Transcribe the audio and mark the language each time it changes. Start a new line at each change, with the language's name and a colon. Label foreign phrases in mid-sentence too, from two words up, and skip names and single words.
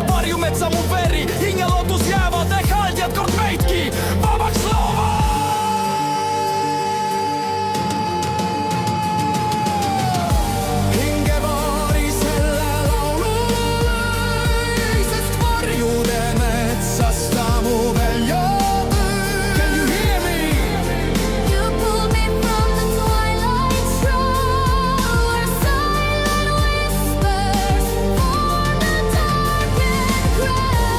Estonian: Varjumetsa mu veri, hingelootus jäävad, ehk haldjad kord meidki vabaks loovad. Hingevaari selle laulu lõi, sest varjude metsas ta mu välja tõi.
English: Can you hear me? You pulled me from the twilight shroud, where silent whispers form the darkened crowd.